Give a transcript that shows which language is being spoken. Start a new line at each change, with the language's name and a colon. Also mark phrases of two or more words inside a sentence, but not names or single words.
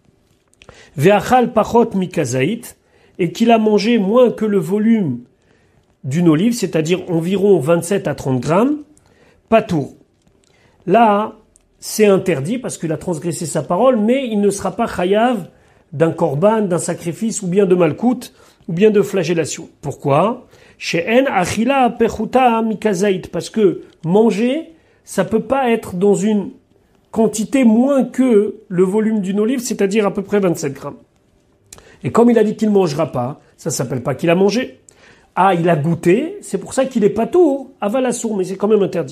Hebrew: ואכל פחות מכזית,
French: et qu'il a mangé moins que le volume d'une olive, c'est-à-dire environ 27 à 30 grammes, Patour. Là, c'est interdit parce qu'il a transgressé sa parole, mais il ne sera pas chayav d'un korban, d'un sacrifice, ou bien de malkout, ou bien de flagellation. Pourquoi?
Hebrew: שאין אכילה פחותה מכזית,
French: parce que manger, ça peut pas être dans une quantité moins que le volume d'une olive, c'est-à-dire à peu près 27 grammes. Et comme il a dit qu'il mangera pas, ça s'appelle pas qu'il a mangé. Ah, il a goûté, c'est pour ça qu'il est
Hebrew: פטור, אבל אסור,
French: mais c'est quand même interdit.